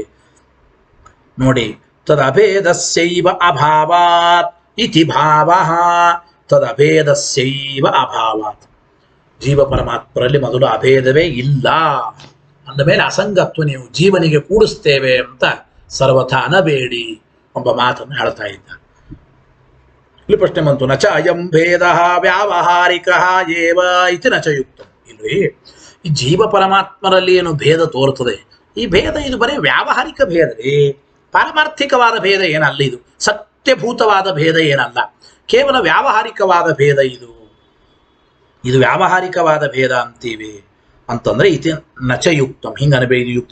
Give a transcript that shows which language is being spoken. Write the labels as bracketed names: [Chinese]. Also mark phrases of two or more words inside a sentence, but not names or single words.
[Sanskrit] ನೋಡಿ, ತದಭೇದಸ್ಯೈವ ಅಭಾವಾತ್ ಇತಿ ಭಾವಃ, ತದಭೇದಸ್ಯೈವ ಅಭಾವಾತ್. [Kannada] ಜೀವ ಪರಮಾತ್ಮರಲ್ಲಿ ಮೊದಲು ಅಭೇದವೇ ಇಲ್ಲ ಅಂದ ಮೇಲೆ ಅಸಂಗತ್ವ ನೀವು ಜೀವನಿಗೆ ಕೂಡಿಸ್ತೇವೆ ಅಂತ ಸರ್ವಥಾ ಅನಬೇಡಿ ಎಂಬ ಮಾತನ್ನು ಹೇಳ್ತಾ ಇದ್ದ. ಇಲ್ಲಿ ಪ್ರಶ್ನೆ ಬಂತು, [Sanskrit] ನಚ ಅಯಂ ಭೇದ ವ್ಯಾವಹಾರಿಕ ಏವ ಇತಿ ನಚ ಯುಕ್ತ. [Kannada] ಇಲ್ರಿ, ಈ ಜೀವ ಪರಮಾತ್ಮರಲ್ಲಿ ಏನು ಭೇದ ತೋರ್ತದೆ, ಈ ಭೇದ ಇದು ಬರೀ ವ್ಯಾವಹಾರಿಕ ಭೇದ ರೀ, ಪಾರಮಾರ್ಥಿಕವಾದ ಭೇದ ಏನಲ್ಲ. ಇದು ಸತ್ಯಭೂತವಾದ ಭೇದ ಏನಲ್ಲ, ಕೇವಲ ವ್ಯಾವಹಾರಿಕವಾದ ಭೇದ. ಇದು ವ್ಯಾವಹಾರಿಕವಾದ ಭೇದ ಅಂತೀವಿ ಅಂತಂದ್ರೆ [Sanskrit] ಇತಿ ನಚಯುಕ್ತಂ, [Kannada] ಹಿಂಗ ಅನಬೇಡಿ ಯುಕ್ತ.